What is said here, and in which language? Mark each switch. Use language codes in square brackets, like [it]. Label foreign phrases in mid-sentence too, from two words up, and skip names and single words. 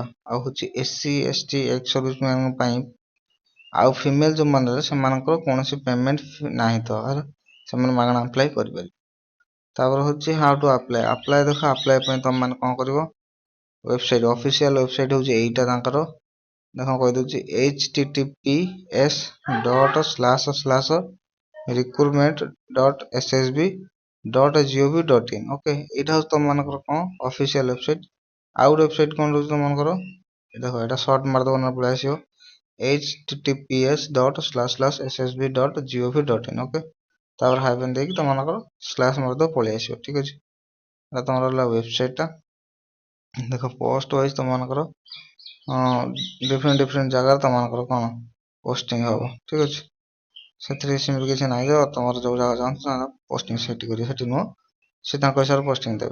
[or] ଆଉ ହେଉଛି SC ST ଏକ୍ସ ସର୍ଭିସମ୍ୟାନଙ୍କ ପାଇଁ ଆଉ ଫିମେଲ୍ ଯେଉଁମାନେ ରହିଲେ ସେମାନଙ୍କର କୌଣସି ପେମେଣ୍ଟ ନାହିଁ ତ ହେଲା, ସେମାନେ ମାଗଣା ଆପ୍ଲାଏ କରିପାରିବେ। ତାପରେ ହେଉଛି [en] how to apply. [or] ଆପ୍ଲାଏ ଦେଖ, ଆପ୍ଲାଏ ପାଇଁ ତୁମମାନେ କ'ଣ କରିବ, ୱେବସାଇଟ୍ [en] official website [or] ହେଉଛି ଏଇଟା ତାଙ୍କର। ଦେଖ କହିଦେଉଛି https://recruitment.ssb.gov.in। ଓକେ, ଏଇଟା ହେଉଛି ତୁମମାନଙ୍କର କ'ଣ [en] official website. [or] ଆଉ ଗୋଟେ ୱେବସାଇଟ୍ କ'ଣ ରହୁଛି ତୁମମାନଙ୍କର, ଦେଖ ଏଇଟା ସର୍ଟ ମାରିଦେବ ନା ପଳେଇ ଆସିବ https://ssb.gov.in। ଓକେ, ତାପରେ ହାଇଫେନ୍ ଦେଇକି ତୁମମାନଙ୍କର ସ୍ଲାସ୍ ମାରିଦେବ ପଳେଇ ଆସିବ। ଠିକ୍ ଅଛି, ଏଇଟା ତୁମର ହେଲା ୱେବସାଇଟ୍ଟା। ଦେଖ [en] post wise [or] ତୁମମାନଙ୍କର ଡିଫରେଣ୍ଟ ଜାଗାରେ ତୁମମାନଙ୍କର କ'ଣ ପୋଷ୍ଟିଂ ହେବ। ଠିକ୍ ଅଛି, ସେଥିରେ ସେମିତି କିଛି ନାହିଁ ଯେ ତୁମର ଯେଉଁ ଜାଗା ଚାହୁଁଛ ପୋଷ୍ଟିଂ ସେଠି କରିବେ, ସେଠି ନୁହଁ, ସେ ତାଙ୍କ ହିସାବରେ ପୋଷ୍ଟିଂ ଦେବେ।